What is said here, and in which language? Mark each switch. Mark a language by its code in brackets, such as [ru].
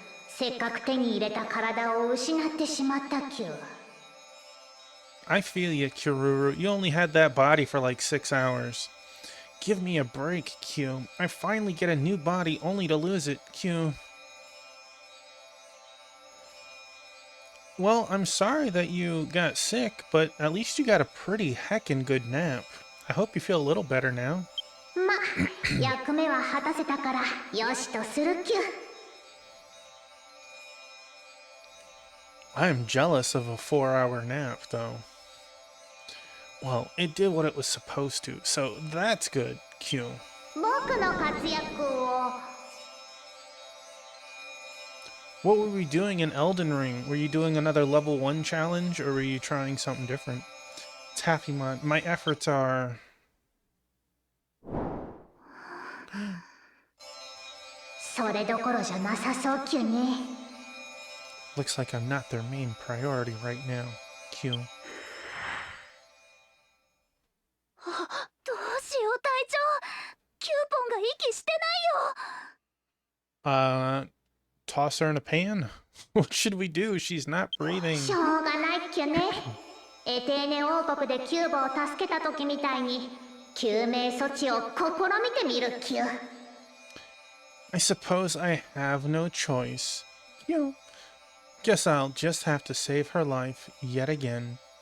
[ja] せっかく手に入れた体を失ってしまったキュー。 [en] I feel you, Kiruru. You only had that body for like 6 hours. Give me a break, Q. I finally get a new body only to lose it, Q. Well, I'm sorry that you got sick, but at least you got a pretty heckin' good nap. I hope you feel a little better now. [ja] ま、役目は果たせたからよしとするキュー。 [en] I'm jealous of a 4-hour nap, though. Well, it did what it was supposed to, so that's good, Q. [ja] 僕の活躍を。 [en] What were we doing in Elden Ring? Were you doing another level 1 challenge, or were you trying something different? Taffymon, my efforts are... [ja] それどころじゃなさそうキュね。 [en] Looks like I'm not their main priority right now, Q. [ja] どうしよう隊長。キューポンが息してないよ。 [en] Toss her in a pan? What should we do? She's not breathing. [ja] しょうがないキュね。エテーネ王国でキューボを助けた時みたいに救命措置を試みてみるキュー。 [en] I suppose I have no choice. Q. Guess I'll just have to save her life yet again.